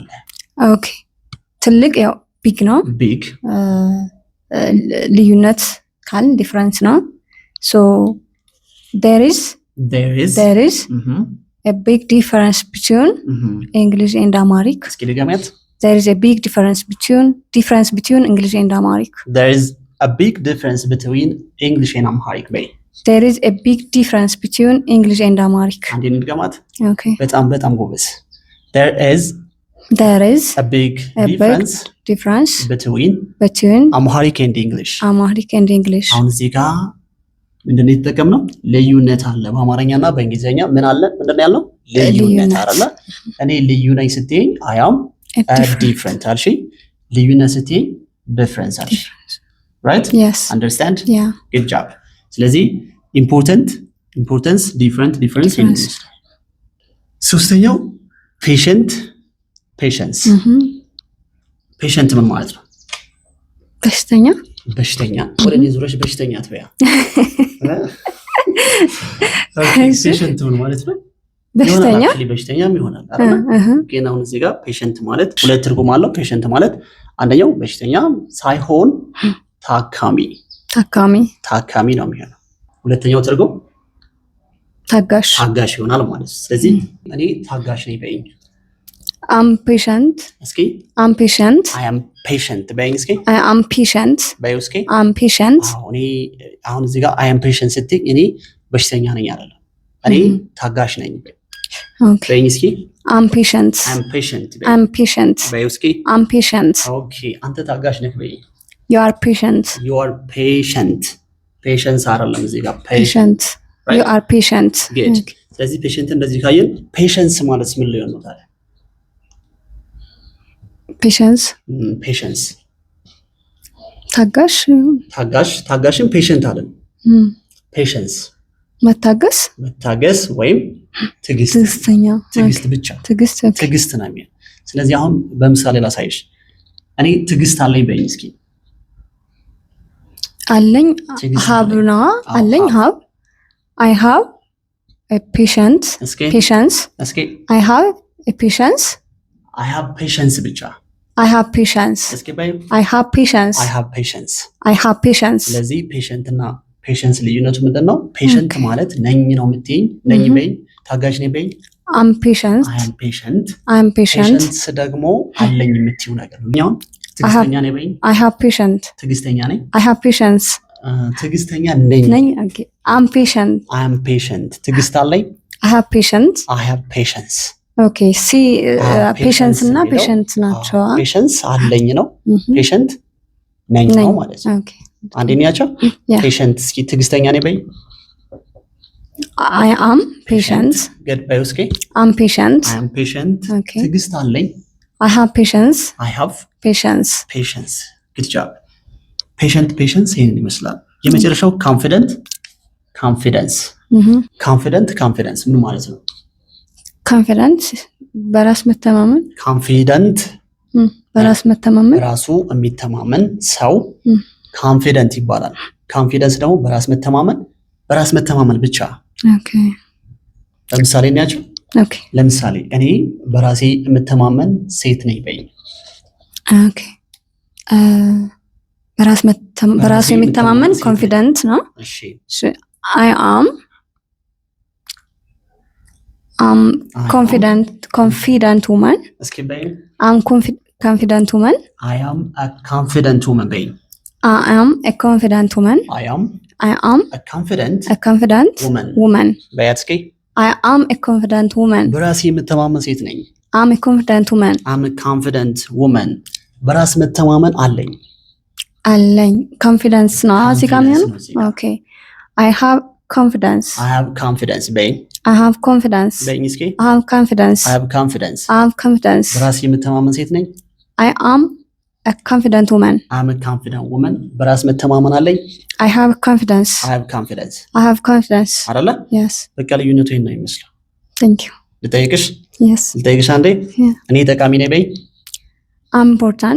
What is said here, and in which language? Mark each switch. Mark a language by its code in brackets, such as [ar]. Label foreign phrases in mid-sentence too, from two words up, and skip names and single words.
[am] ኦኬ ትልቅ ያው ቢግ ነው። ቢግ ልዩነት ካልን ዲፍረንስ ነው። [en] ሶ there is a big difference between English and Amharic. [am] እስኪ ልገሚያት። [en] There is a big difference between English and Amharic. There is a big difference between English and Amharic. There is a big difference between English and Amharic. [am] አንዴ እንድገማት። [en] Okay. [am] በጣም ጎበዝ። [en] There is a big difference between Amharic and English. [am] አሁን እዚህ ጋር ምንድነው የተጠቀምነው? ልዩነት አለ። በአማርኛና በእንግሊዘኛ ምን አለ? ምንድነው ያልነው? ልዩነት አይደለ? እኔ ልዩ ነኝ ስትይኝ [en] I am different [am] አልሽ። ልዩነት ስትይኝ difference አልሽ። right [en] yes understand yeah good job። [am] ስለዚህ [en] importance difference [am] ሶስተኛው patience ምን ማለት ነው? በሽተኛ ወደ እኔ ዙረሽ በሽተኛ ትበያ። ፔሸንት ምን ማለት ነው? በሽተኛም ይሆናል አይደል? ግን አሁን እዚህ ጋር ፔሸንት ማለት ሁለት ትርጉም አለው። ፔሸንት ማለት አንደኛው በሽተኛ ሳይሆን ታካሚ ነው የሚሆነው። ሁለተኛው ትርጉም ታጋሽ ይሆናል ማለት ነው። ስለዚህ እኔ ታጋሽ ነኝ በይኝ። [en] I'm patient. [am] እስኪ [en] I'm patient. I am patient [am] በይኝ እስኪ። [en] I am patient. [am] በይው እስኪ። [en] I'm patient. [am] አሁን እዚህ ጋር [en] I am patient [am] ስትይ እኔ በሽተኛ ነኝ አይደለም፣ እኔ ታጋሽ ነኝ በይኝ እስኪ። [en] I'm patient. I'm patient. I'm patient. [am] በይው እስኪ። [en] I'm patient. [am] ኦኬ አንተ ታጋሽ ነህ በይኝ። [en] You are patient. You are patient. Patience [am] አይደለም እዚህ ጋር [en] patient. You are patient. Good. [am] ስለዚህ ፔሸንት እንደዚህ ካየን ፔሸንስ ማለት ምን ሊሆን ነው ታዲያ? ፔሸንስ ታጋሽን ፔሸንት አለን። ፔሸንስ መታገስ ወይም ትዕግስት ብቻ ትዕግስት ነው የሚል። ስለዚህ አሁን በምሳሌ ላሳይሽ። እኔ ትዕግስት አለኝ በይኝ እስኪ። አለኝ ሀብና አለኝ ሀብ [en] I have a patience. [am] እስኪ [en] I have a patience. I have patience ብቻ I have patience. [am] እስኪ በይ [en] I have patience. I have patience. [am] ስለዚህ ፔሸንት እና ፔሸንስ ልዩነቱ ምንድን ነው? ፔሸንት ማለት ነኝ ነው የምትይኝ፣ ነኝ በይኝ። ታጋሽ ነኝ በይኝ። [en] I'm patient. I am patient. [am] ፔሸንስ ደግሞ አለኝ የምትይው ነገር ነው። እኛውን ትዕግስተኛ ነኝ በይኝ። [en] I have patient. [am] ትዕግስተኛ ነኝ። [en] I have patience. [am] ትዕግስተኛ ነኝ። [en] Okay. I'm patient. [am] ትዕግስት አለኝ። [en] I have patience. Okay. See, patience እና patient ናቸው። [am] patience አለኝ ነው። patient ነኝ ነው ማለት ነው። [en] Okay. [am] አንዴ ናቸው። patient እስኪ ትዕግስተኛ ነኝ በይ። [en] I am patient. Good. [am] በይ እስኪ [en] I'm patient. [am] Okay. ትዕግስት አለኝ። [en] I have patience. patience. Good job. [am] ፔሸንስ ይሄንን ይመስላል። የመጨረሻው ኮንፊደንስ ምን ማለት ነው? ኮንፊደንስ በራስ መተማመን። በራስ መተማመን ራሱ የሚተማመን ሰው ኮንፊደንት ይባላል። ኮንፊደንስ ደግሞ በራስ መተማመን ብቻ። ኦኬ ለምሳሌ እናያቸው። ኦኬ ለምሳሌ እኔ በራሴ የምተማመን ሴት ነኝ በይ። ኦኬ በራሱ የሚተማመን ኮንፊደንት ነው። እሺ [en] I am confident woman. [am] እስኪ በይ። [en] I'm confident woman. I am a confident woman በይ። I am a confident woman. I am a confident woman. [am] በይ እስኪ። [en] I am a confident woman. [am] በራሴ የምተማመን ሴት ነኝ። [en] I'm a confident woman. [am] በራስ መተማመን አለኝ። ኮንፊደንስ ነው እዚህ ጋር የሚሆነው። ኦኬ [en] I have confidence [am] በይ። [en] I have confidence [am] በይ እስኪ። [en] I have confidence [am] በራስ የምተማመን ሴት ነኝ። [en] I am a confident woman. [am] በራስ መተማመን አለኝ። [en] I have confidence [am] አይደለ? [en] Yes. [am] በቃ ልዩነቱ ይሄን ነው የሚመስለው። [en] Thank you. [am] ልጠይቅሽ [en] Yes. [am] አንዴ። እኔ ጠቃሚ ነኝ በይ። [en] I'm important.